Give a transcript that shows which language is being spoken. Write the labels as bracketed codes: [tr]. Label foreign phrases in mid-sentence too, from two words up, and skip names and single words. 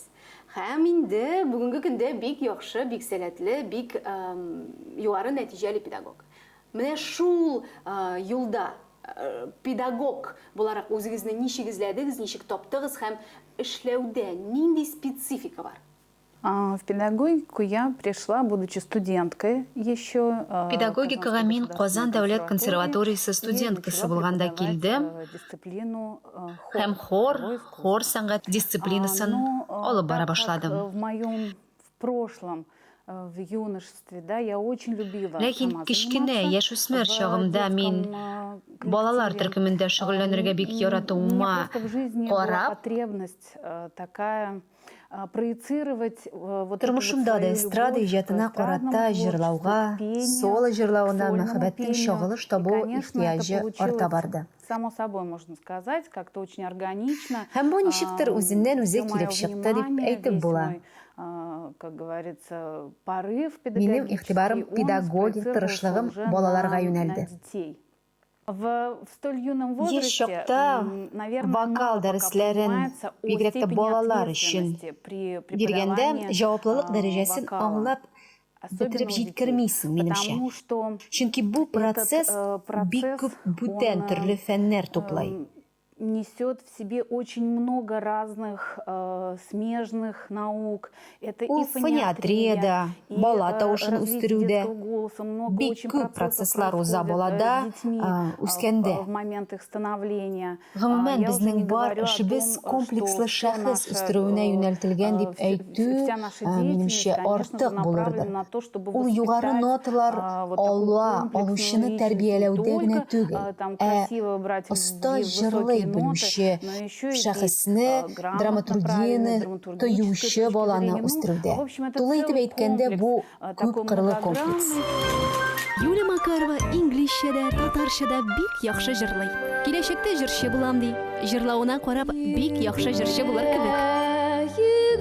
[tt] Һәм инде бүгенге көндә бик яхшы, бик сәләтле, бик югары нәтиҗәле педагог. Менә шул юлда педагог буларак үзегезне ничек эзләдегез, ничек таптыгыз һәм эшләүдә нинди специфика бар? [ru] В педагогику я пришла, будучи студенткой еще. [tt] Педагогикага мин Казан дәүләт консерваториясе студенткасы булганда килдем һәм хор сәнгать дисциплинасын алып бара башладым. [ru] В моем прошлом, в юношестве, да, я очень любила. [tt] Ләкин кичкенә яшүсмер чагымда мин балалар төркемендә шөгыльләнергә бик яратуыма карап, [ru] потребность такая проецировать [tt] Тормышымда да эстрада иҗатына карата җырлауга, соло җырлауына мәхәббәттең чагылыш табу ихтыяҗы арта барды. [ru] Само собой можно сказать, как-то очень органично. [tt] Һәм бу ничектер үзеннән үзе килеп чыкты дип әйтеп була. [ru] Как говорится, порыв [tt] Минем игътибарым, педагогик тырышлыгым балаларга юнәлде. [ru] В столь юном [tt] Еш [ru] возрасте, [tt] чакта [ru] наверное, [tt] вокал дәресләрен бигрәк тә балалар өчен биргәндә җаваплылык дәрәҗәсен аңлап бетереп җиткермисең, минемчә. Чөнки бу процесс бик күп бүтән төрле фәннәр туплай. [ru] Несет в себе очень много разных смежных наук. Это [tt] Ул [ru] и [tt] фониатрия, бала тавышын үстерүдә бик күп процесслар уза балада үскәндә. [ru] В момент их становления. [tt] Гомумән [ru] Я уже [tt] безнең [ru] не [tt] бар [ru] говорю о [tt] эшебез [ru] том, [tt] комплекслы [ru] что [tt] шәхес [ru] наша, [tt] үстерүенә юнәлтелгән дип әйтү, [ru] вся наша [tt] минемчә, [ru] деятельность, конечно же, [tt] артык [ru] направлена [tt] булырдыр. [ru] на то, чтобы [tt] Ул югары [ru] воспитать, [tt] ноталар [ru] вот такую [tt] ала, [ru] комплексную [tt] алучыны [ru] личность, [tt] тәрбияләүдә [ru] не [tt] генә [ru] только, [tt] түгел, [ru] там красиво брать [tt] оста [ru] высокие [tt] җырлый [ru] ноты, [tt] белүче [ru] но еще и [tt] шәхесне, [ru] грамотно, [tt] драматургияны [ru] правильно, [tt] тоючы [ru] драматургической [tt] баланы [ru] точки зрения. [tt] үстерүдә. [ru] В общем, это [tt] Тулы итеп [ru] целый [tt] әйткәндә, бу [ru] комплекс, [tt] күп [ru] такой [tt] кырлы [ru] многогранный. [tt] комплекс. Юлия Макарова инглизчәдә, татарчада бик яхшы җырлый. Киләчәктә җырчы булам ди. Җырлавына карап, бик яхшы җырчы булыр кебек.